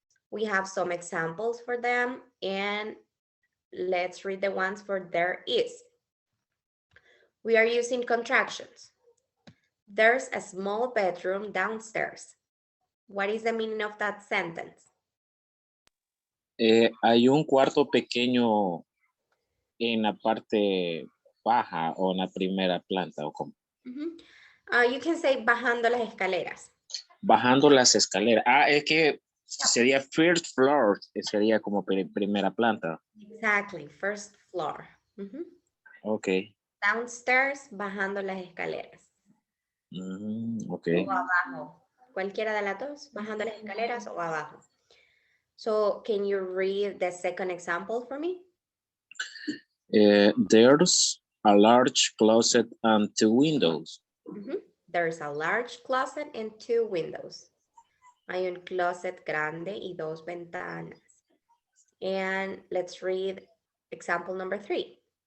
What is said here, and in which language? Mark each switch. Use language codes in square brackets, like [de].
[en] We have some examples for them and let's read the ones for there is. We are using contractions. There's a small bedroom downstairs. What is the meaning of that sentence? [es] Hay un cuarto pequeño en la parte baja o en la primera planta o como. [en] You can say [es] bajando las escaleras. Bajando las escaleras. Es que sería [en] first floor, [es] sería como primera planta. [en] Exactly, first floor. Ok. Downstairs, [es] bajando las escaleras. Ok. O abajo. Cualquiera de las dos, bajando las escaleras o abajo. [en] So, can you read the second example for me? There's a large closet and 2 windows. There's a large closet and 2 windows. [es] Hay un closet grande y 2 ventanas. [en] And let's read example number 3.